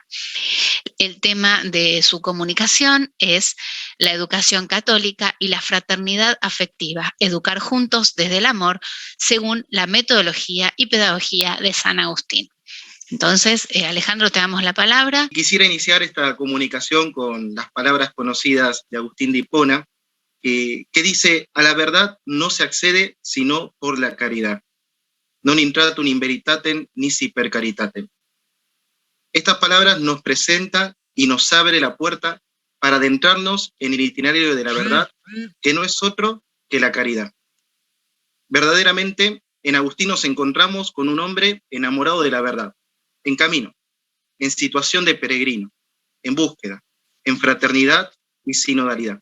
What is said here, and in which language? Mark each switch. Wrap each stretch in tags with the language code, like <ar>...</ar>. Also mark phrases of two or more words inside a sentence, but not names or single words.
<es>El tema de su comunicación es la educación católica y la fraternidad afectiva, educar juntos desde el amor, según la metodología y pedagogía de San Agustín. Entonces, Alejandro, te damos la palabra. Quisiera iniciar esta comunicación con las palabras conocidas de Agustín de Hipona, que dice: a la verdad no se accede sino por la caridad.</es> <la>Non intratum in veritatem nisi per caritatem.</la> <es>Estas palabras nos presentan y nos abre la puerta para adentrarnos en el itinerario de la verdad, que no es otro que la caridad. Verdaderamente, en Agustín nos encontramos con un hombre enamorado de la verdad, en camino, en situación de peregrino, en búsqueda, en fraternidad y sinodalidad.</es>